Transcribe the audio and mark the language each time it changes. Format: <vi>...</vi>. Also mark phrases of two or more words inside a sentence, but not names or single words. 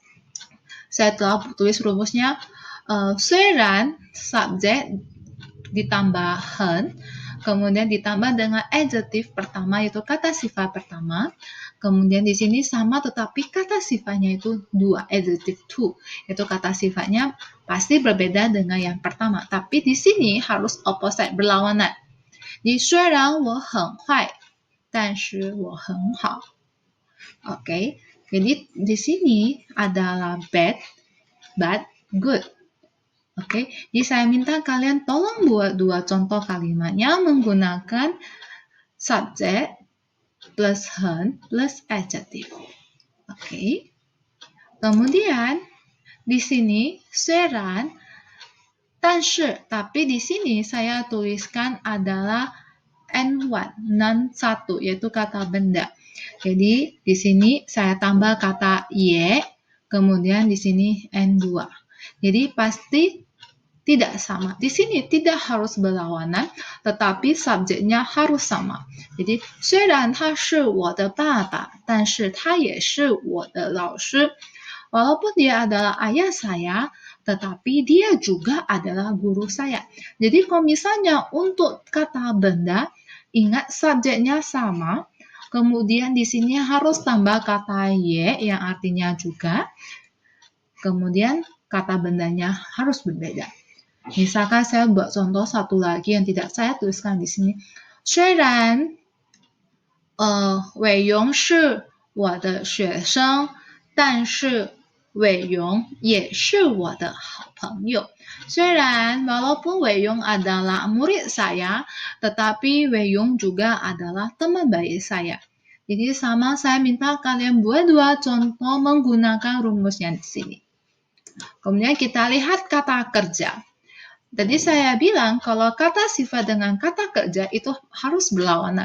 <id>Saya telah tulis rumusnya. 虽然 subjek ditambah 很 kemudian ditambah dengan adjektif pertama yaitu kata sifat pertama. Kemudian di sini sama tetapi kata sifatnya itu dua, adjektif to. Itu kata sifatnya pasti berbeda dengan yang pertama. Tapi di sini harus opposite, berlawanan. Jadi</id> <zh>虽然我很坏，但是我很好。</zh> <id>Oke, jadi di sini adalah</id> <en>bad, but good.</en> <id>Oke, jadi saya minta kalian tolong buat dua contoh kalimatnya menggunakan subjek plus 很 plus adjective. Oke. Kemudian di sini</id> <zh>虽然 但是</zh> <id>tapi di sini saya tuliskan adalah N1, non satu yaitu kata benda. Jadi di sini saya tambah kata ye, kemudian di sini N2. Jadi pasti tidak sama. Di sini tidak harus berlawanan, tetapi subjeknya harus sama. Jadi</id> <zh>虽然他是我的爸爸，但是他也是我的老师。</zh> <id>Walaupun dia adalah ayah saya, tetapi dia juga adalah guru saya. Jadi kalau misalnya untuk kata benda, ingat subjeknya sama, kemudian di sini harus tambah kata ye yang artinya juga, kemudian kata bendanya harus berbeda. Misalkan saya buat contoh satu lagi yang tidak saya tuliskan di sini.</id> <zh>虽然伟荣是我的学生，但是伟荣也是我的好朋友。</zh> <id>虽然 walaupun Wei Yong adalah murid saya, tetapi Wei Yong juga adalah teman baik saya. Jadi sama saya minta kalian buat dua contoh menggunakan rumusnya di sini. Kemudian kita lihat kata kerja. Tadi saya bilang kalau kata sifat dengan kata kerja itu harus berlawanan.</id>